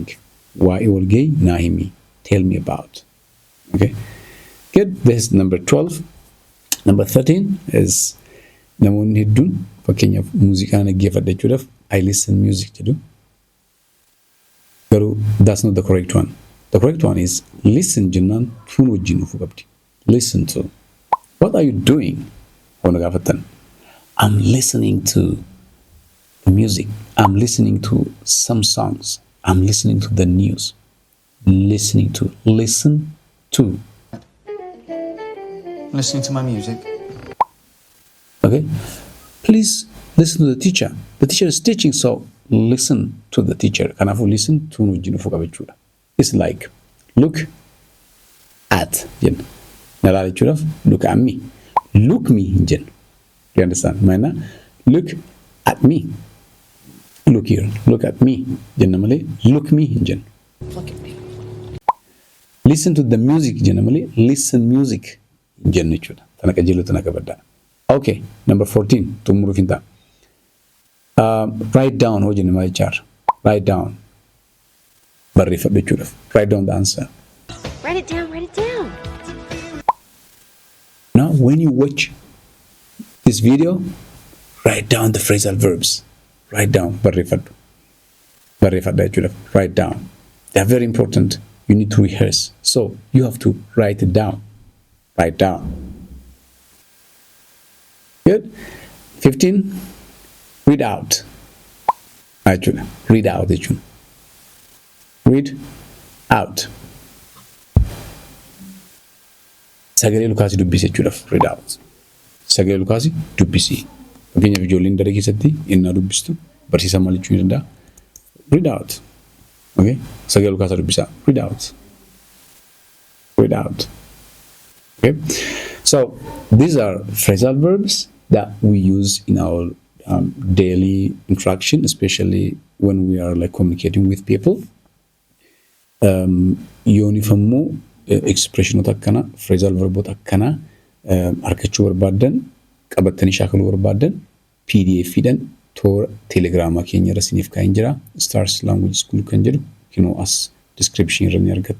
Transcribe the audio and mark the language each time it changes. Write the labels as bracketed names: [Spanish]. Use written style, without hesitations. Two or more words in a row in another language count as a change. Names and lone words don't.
[Oromo] Waa'ee walgahii naa himi. [English] Tell me about. Okay. Good. This is number 12. Number 13 is [Oromo] namoonni hedduun fakkeenyaaf muuziqaa dhaggeeffadha jechuudhaaf [English] I listen music jedhu. Garuu that's not the correct one. The correct one is listen [Oromo] jennaan tun wajjin dhufuu qabdi. [English] Listen to. What are you doing? [Oromo] Wana gaafatan. [English] I'm listening to the music. I'm listening to some songs. I'm listening to the news. Listen to. Listening to my music. Okay. Please listen to the teacher. The teacher is teaching, so listen to the teacher. [Oromo] Kanaafuu [English] listen to [Oromo] wajjin dhufuu qaba jechuudha. [English] It's like look at jenna. [Oromo] Nalaala jechuudhaaf [English] look at me. Look me jenna. You understand? Maana look at me. Look here. Look at me. [Oromo] Jenna malee [English] look me [Oromo] jenna. [English] Look at me. Listen to the music [Oromo] jenna malee [English] listen music [Oromo] jenna jechuudha. Tana qajeeloo tana qabadda. [English] Okay. Number 14. [Oromo] Xumuruu finta. [English] Write down [Oromo] hoo jenna malee chaar. [English] Write down. [Oromo] Barreeffadhu jechuudhaaf. [English] Write down the answer. Write it down, write it down. Now, when you watch this video, write down the phrasal verbs. Write down. [Oromo] Barreeffadhu. Barreeffadha jechuudhaaf. [English] Write down. They are very important. You need to rehearse. So, you have to write it down. Write down. Good. 15. Read out. Actually, read out jechuun. Read out. [Oromo] Sagalee Lukaasii dubbisi jechuudhaaf [English] read out. [Oromo] Sagalee Lukaasii dubbisi. Fakkeenyaaf ijoolleen daree keessatti innaa dubbistu barsiisaa maal jechuu ni danda'a? [English] Read out. Okay? [Oromo] Sagalee Lukaasaa dubbisaa. [English] Read out. Read out. Okay? So these are phrasal verbs that we use in our daily interaction, especially when we are like communicating with people. [Oromo] Yoonifammoo expressionota akkana phrasal verboota akkana argachuu barbaadan qabattanii shaakaluu barbaadan PDF dhaan toora telegiraamaa keenya irra isiniif kaa'een jira. Stars Language School kan jedhu kinoo as description irra ni argattu.